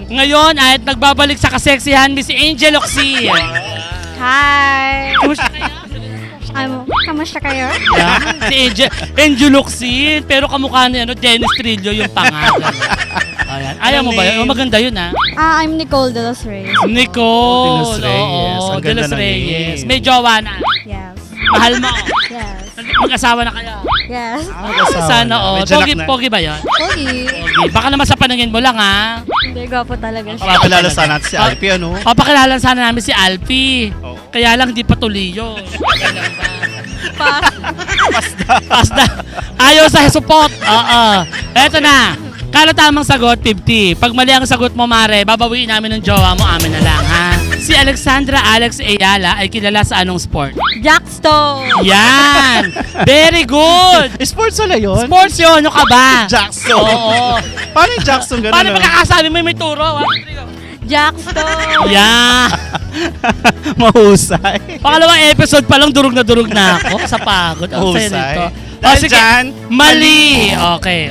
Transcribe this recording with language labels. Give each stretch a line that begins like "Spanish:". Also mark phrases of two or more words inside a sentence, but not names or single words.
Filipino: Ngayon ay nagbabalik sa kaseksihan ni si Angel Oxy. Hi. Kumusta kayo? Kamusta kayo? Yeah. Si Angel Oxy, pero kamukha ni Dennis Trillo yung pangalan. Ayan. Ayaw mo ba yun? Oh, maganda yun ha.
English: I'm Nicole de los Reyes. Nicole. De los Reyes.
Filipino: Oo, Ang De ganda los ng Reyes. name. May jowa na. Yes. Mahal mo. Yes. Mag-asawa na kayo. Yes. Sana all. Medyo Pogi, nak na. pogi ba yun? Okay. Pogi. Baka naman sa paningin mo lang ha. Hindi, gwapo talaga siya. Papakilala sana natin si Alfie, ano? Papakilala sana namin si Alfie. Oo. Kaya lang di pa tuliyo. Pa. Pasda. Ayaw sa support. Oo. Eto na. Kada tamang sagot, 50. Pag mali ang sagot mo, Mare, babawiin namin ng jowa mo, amin na lang, ha? Si Alexandra Alex Ayala ay kilala sa anong sport? Jackstone. Yan!
English: Very good!
Filipino: Sports wala yun? Sports yun, ano ka ba? Jackson. Oo. Paano yung Jackson ganun? Paano no? pagkakasabi mo may turo? Jackstone. Yan! Mahusay. Pangalawang episode pa lang, durog na ako sa pagod. Ang saya Mahusay. nito. Dahil sige. dyan, Mali! Okay.